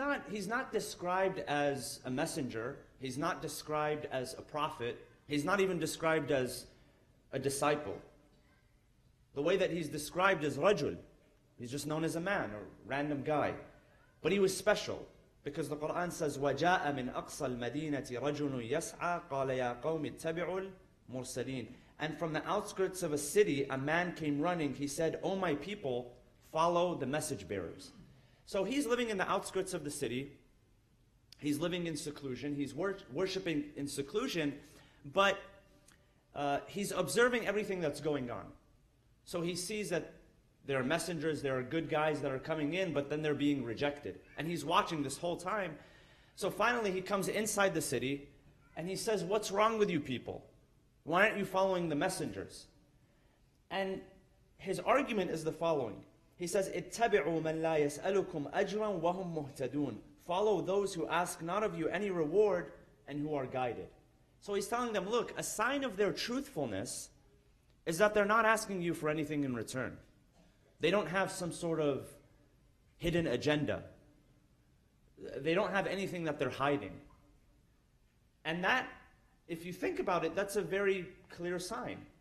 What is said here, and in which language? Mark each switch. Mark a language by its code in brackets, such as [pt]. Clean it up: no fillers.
[en] he's not described as a messenger. He's not described as a prophet. He's not even described as a disciple. The way that he's described is rajul. He's just known as a man or random guy. But he was special because the Quran says, [ar] وَجَاءَ مِنْ أَقْصَى الْمَدِينَةِ رَجُلٌ يَسْعَى قَالَ يَا قَوْمِ اتَّبِعُوا الْمُرْسَلِينَ. [en] And from the outskirts of a city, a man came running. He said, "O my people, follow the message bearers." So he's living in the outskirts of the city. He's living in seclusion. He's worshiping in seclusion, but he's observing everything that's going on. So he sees that there are messengers, there are good guys that are coming in, but then they're being rejected. And he's watching this whole time. So finally he comes inside the city and he says, "What's wrong with you people? Why aren't you following the messengers?" And his argument is the following. He says, [ar] اتَّبِعُوا مَنْ لَا يَسْأَلُكُمْ أَجْرًا وَهُمْ مُهْتَدُونَ. [en] Follow those who ask not of you any reward and who are guided. So he's telling them, look, a sign of their truthfulness is that they're not asking you for anything in return. They don't have some sort of hidden agenda. They don't have anything that they're hiding. And that, if you think about it, that's a very clear sign.